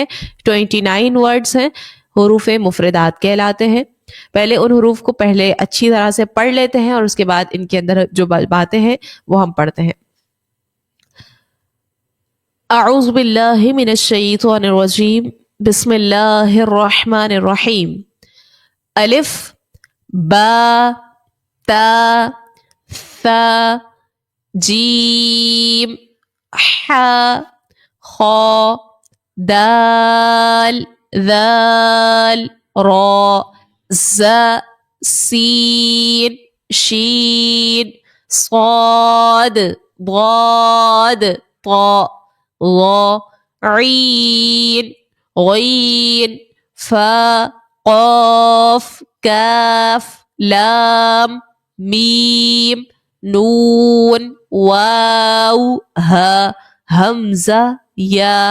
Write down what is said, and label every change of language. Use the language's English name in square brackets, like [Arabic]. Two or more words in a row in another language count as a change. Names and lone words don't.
[Urdu] 29 ورڈز ہیں، حروف مفردات کہلاتے ہیں۔ پہلے ان حروف کو پہلے اچھی طرح سے پڑھ لیتے ہیں، اور اس کے بعد ان کے اندر جو باتیں ہیں وہ ہم پڑھتے ہیں۔ [Arabic] اعوذ باللہ من الشیطان الرجیم، بسم اللہ الرحمن الرحیم۔ [Urdu] الف، با، تا، ثا، جیم، ح، خا، دال، ذال، را، ز، سین، شین، صاد، ضاد، طا، ظا، عین، غین، فا، قاف، کاف، لام، میم، نون، واو، ہا، حمزہ، یا۔